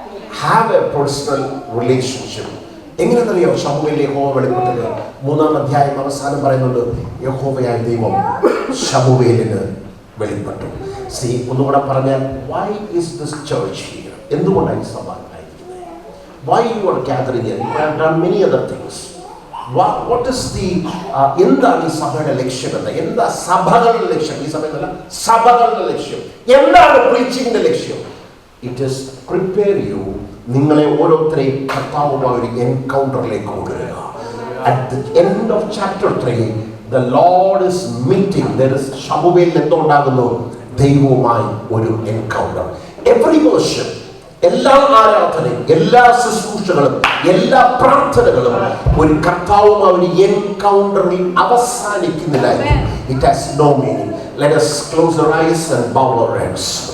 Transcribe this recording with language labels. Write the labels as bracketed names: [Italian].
[English] Have a personal relationship. [Malayalam] എങ്ങനെയെന്നറിയോ ശമൂവേലിന് യഹോവ വെളിപ്പെട്ടത്? 3-ാം അധ്യായം അവസാനം പറയുന്നുണ്ട്, യഹോവയായ ദൈവം ശമൂവേലിന് വെളിപ്പെട്ടു. [English] See, [Malayalam] ഒന്നുകൂടെ പറഞ്ഞാൽ, [English] why is this church here? [Malayalam] എന്തുകൊണ്ടാണ് ഈ സഭ ആയിരിക്കുന്നത്? [English] Why you are gathering here? You have done many other things. What is the [Malayalam] എന്താണ് ഈ സഭയുടെ ലക്ഷ്യം എന്ന്? എന്താ സഭകളുടെ ലക്ഷ്യം? ഈ സഭയല്ല, സഭകളുടെ ലക്ഷ്യം എന്താണ്? പ്രീച്ചിങ്ങിന്റെ ലക്ഷ്യം. [English] it is prepare you, [Malayalam] നിങ്ങളെ ഓരോരുത്തരെയും കർത്താവുമായ ഒരു എൻകൗണ്ടറിലേക്ക് കൊണ്ടുവരിക. [English] At the end of chapter 3, the Lord is meeting. There is [Malayalam] ശമൂവേലിൽ എന്തുണ്ടാകുന്നു? ദൈവവുമായി ഒരു എൻകൗണ്ടർ. [English] Every worship, [Malayalam] എല്ലാ ആരാധനയും, എല്ലാ ശുശ്രൂഷകളും, എല്ലാ പ്രാർത്ഥനകളും ഒരു കർത്താവുമായി ഒരു എൻകൗണ്ടറിൽ അവസാനിക്കുന്നില്ല. [English] It has no meaning. Let us close our eyes and bow our heads.